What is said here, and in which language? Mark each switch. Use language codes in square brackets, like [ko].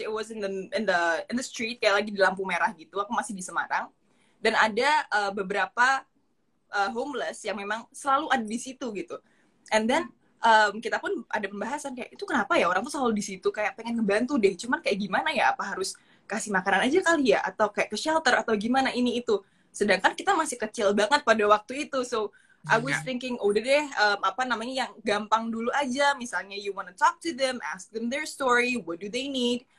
[en] It was in the street, [id] kayak lagi di lampu merah gitu. Aku masih di Semarang dan ada beberapa homeless yang memang selalu ada di situ gitu. [en] And then [id] kita pun ada pembahasan kayak itu kenapa ya orang tuh selalu di situ, kayak pengen ngebantu deh. Cuman kayak gimana ya? Apa harus kasih makanan aja kali ya? Atau kayak ke shelter atau gimana ini itu? Sedangkan kita masih kecil banget pada waktu itu. [en] So I was thinking, [id] udah deh, yang gampang dulu aja. Misalnya [en] you wanna talk to them, ask them their story, what do they need?